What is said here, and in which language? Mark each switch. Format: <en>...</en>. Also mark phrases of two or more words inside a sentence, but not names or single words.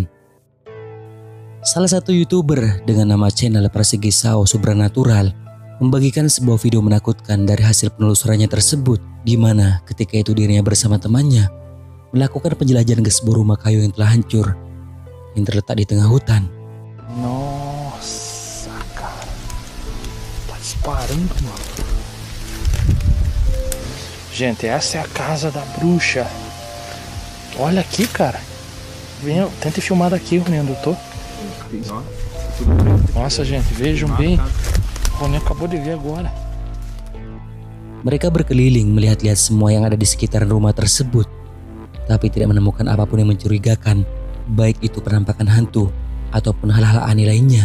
<id>Salah satu YouTuber dengan nama channel Persegi Sao Supranatural membagikan sebuah video menakutkan dari hasil penelusurannya tersebut, di mana ketika itu dirinya bersama temannya melakukan penjelajahan ke sebuah rumah kayu yang telah hancur yang terletak di tengah hutan.</id> <pt>Nossa, cara. Tá disparando, mano. Gente, essa é a casa da bruxa. Olha aqui, cara. Venha, tenta filmar daqui, Ronindo, eu tô. Nossa, gente, vejam bem. O Ronindo acabou de ver agora.</pt> <id>Mereka berkeliling melihat-lihat semua yang ada di sekitaran rumah tersebut, tapi tidak menemukan apapun yang mencurigakan, baik itu penampakan hantu ataupun hal-hal aneh lainnya.</id>